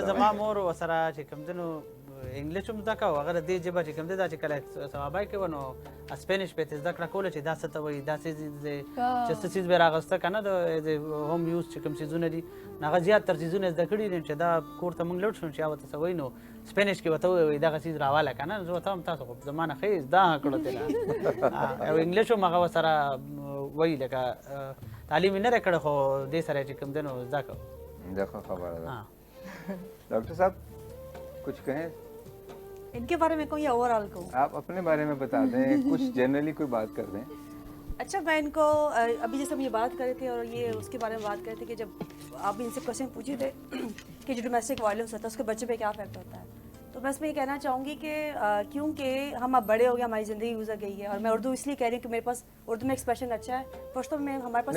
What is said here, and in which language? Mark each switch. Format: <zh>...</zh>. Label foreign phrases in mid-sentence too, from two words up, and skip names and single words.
<ps>زما مور وسره چې کوم دنو انګلیش هم زده کوو هغه د دې ژبه چې کوم دی دا چې کله ثوابای کوو نو اسپینش پې زده کړه کوله چې دا څه ته وایي دا څه چې څه څیز به راغسته که نه د</ps> <en>home use</en> <ps>چې کوم څیزونه دي هغه زیاتر څیزونه زده کړي دي چې دا کور ته موږ لوټ شو چې هغه ته څه وایي نو سپینش کې ورته ووایي دغه څیز راواله که نه زه ورته هم تاسو خو زما نه ښه زده کړو تېله او انګلیش هم هغه ورسره وایي لکه تعلیم یې نه دی کړی خو دې سره چې کوم دی نو زده کوو دا خبره ده ډاکټر صاحب</ps> <ur>کچھ کہیں ان کے بارے میں کہوں یا اوورآل کہوں? آپ اپنے بارے میں بتا دیں، کچھ جنرلی کوئی بات کر دیں. اچھا، میں ان کو ابھی جیسے ہم یہ بات کر رہے تھے اور یہ اس کے بارے میں بات کر رہے تھے کہ جب آپ ان سے کویسچن پوچھے تھے کہ جو</ur> <en>domestic violence</en> <ur>ہوتا ہے اس کے بچے پہ کیا ایفیکٹ ہوتا ہے، تو میں اس میں یہ کہنا چاہوں گی کہ کیونکہ ہم اب بڑے ہو گئے، ہماری زندگی گزر گئی ہے، اور میں اردو اس لیے کہہ رہی ہوں کہ میرے پاس اردو میں ایکسپریشن اچھا ہے، پشتو میں ہمارے پاس</ur>